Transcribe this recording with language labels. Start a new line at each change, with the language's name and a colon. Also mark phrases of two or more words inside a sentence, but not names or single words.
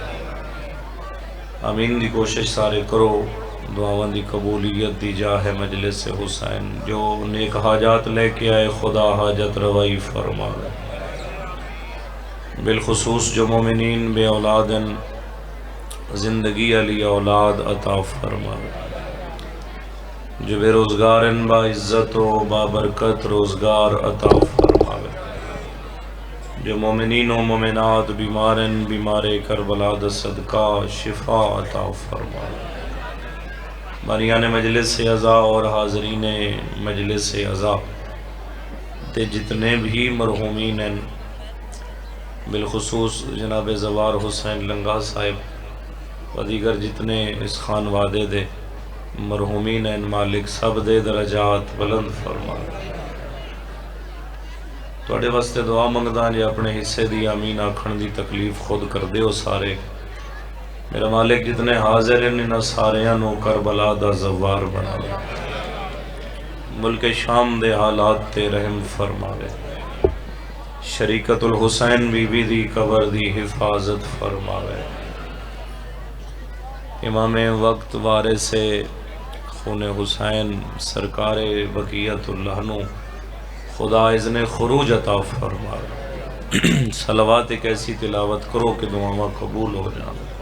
Punjabi: آمین دی کوشش سارے کرو، دعاواں دی قبولیت دی جاہ مجلس حسین۔ جو نیک حاجات لے کے آئے خدا حاجت روائی فرماوے، بالخصوص جو مومنین بے اولادن زندگی علی اولاد عطا فرماوے، جو بے روزگارن با عزت و با برکت روزگار عطا فرماوے، جو مومنین و مومنات بیمارن بیمار کربلا دا صدقہ شفا عطا فرماوے۔ بانیان مجلس عزا اور حاضرین مجلس عزا تے جتنے بھی مرحومین ہیں، بالخصوص جناب زوار حسین لنگا صاحب و دیگر جتنے اس خان وعدے دے مرحومین ہیں، مالک سب دے درجات بلند فرمائے۔ توڑے واسطے دعا منگدان جے اپنے حصے دی آمین آکھن دی تکلیف خود کر دے ہو سارے۔ میرا مالک جتنے حاضر ہیں انہاں ساریاں نو کربلا دا زوار بناوے، ملک شام دے حالات تے رحم فرماوے، شریکت الحسین بی بی دی قبر دی حفاظت فرماوے، امام وقت وارث خون حسین سرکار بقیت اللہ نو خدا اذن خروج عطا فرماوے۔
Urdu: صلوات ایک ایسی تلاوت کرو کہ دعاواں قبول ہو جائیں۔